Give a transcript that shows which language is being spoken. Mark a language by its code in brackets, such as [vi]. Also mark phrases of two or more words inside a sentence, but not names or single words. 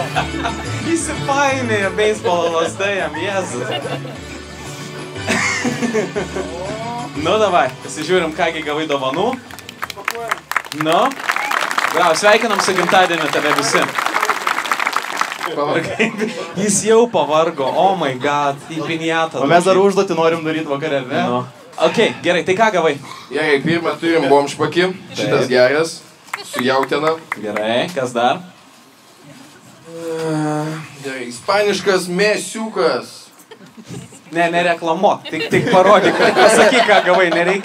[lt] Įsipainėjo beisbolo lasdėjam, Jėzus. [ru] Nu, davai, [lt] pasižiūrim, kągi gavai dovanų. Nu, bravo, sveikinam su gimtadieniu tave visi. Jis jau pavargo, [en] oh my god, [lt] į pinjatą. O mes dar užduotį norim daryti vakarę, ne? No. Ok, gerai, tai ką gavai? Gerai, pirmą turim bomšpakį, šitas geras, su jautiena. Gerai, kas dar? Gerai, ispaniškas mėsiukas. Ne, nereklamuok, tik parodyk, pasakyk, ką gavai, nereikia.